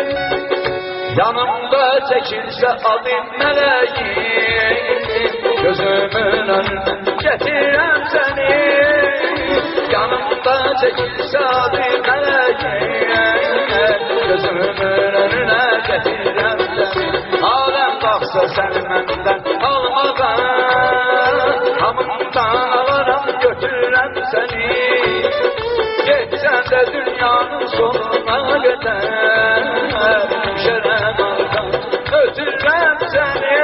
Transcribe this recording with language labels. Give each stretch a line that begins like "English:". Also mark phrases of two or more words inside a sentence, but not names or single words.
Turkish: Yanımda çekilse adım meleğin, gözümün önüne getirem seni. Yanımda çekilse adım meleğin, gözümün önüne getirem seni.
Azerbaijani: Alem qalxsa səni məndən almağa, hamından alaram, götürürəm səni. Geçsən də dünyanın sonuna qədər, düşərəm arxanca, ötürürəm səni.